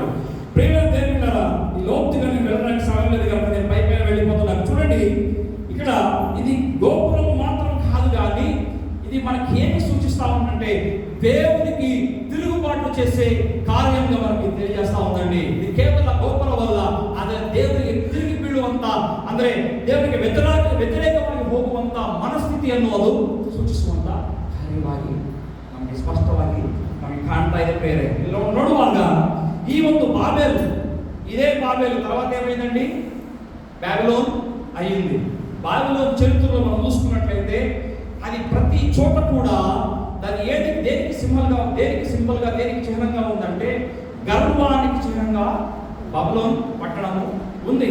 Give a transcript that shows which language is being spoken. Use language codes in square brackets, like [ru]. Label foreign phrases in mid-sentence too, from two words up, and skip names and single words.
[te] ప్రేమ దేవుడా, ఈ లోతుగా నేను వెళ్ళడానికి సమయం లేదు కనుక నేను పై పైన వెళ్ళిపోతున్నాను. చూడండి, ఇక్కడ ఇది గోపురం మాత్రం కాదు, కానీ ఇది మనకి ఏమి సూచిస్తా ఉందంటే దేవునికి తిరుగుబాటు చేసే కార్యంగా మనకి తెలియజేస్తా ఉందండి. ఇది కేవలం గోపురం వల్ల అదే దేవునికి తిరిగి [kn] బీಳುವಂತ ಅಂದ್ರೆ దేవునికి ವ್ಯತಿರೇಕವಾಗಿ ಹೋಗುವಂತ ಮನಸ್ಥಿತಿ ಅನ್ನೋದು ಸೂಚಿಸುವಂತ ಕಾರ್ಯವಾಗಿ ನಮಗೆ ಸ್ಪಷ್ಟವಾಗಿ ನಮಗೆ ಕಾಣ್ತಾ ಇದೆ. ಪ್ರೇರೆ ನೋಡುವಾಗ ಈ ಒಂದು ಬಾಬೆಲ್, [te] ఇదే బాబెల్ తర్వాత ఏమైందండి, బాబిలోన్ అయ్యింది. బాబిలోన్ చరిత్రలో మనం చూసుకున్నట్లయితే అది ప్రతి చోట కూడా దాని దేనికి సింబల్గా దేనికి చిహ్నంగా ఉందంటే గర్వానికి చిహ్నంగా బాబిలోన్ పట్టణము ఉంది.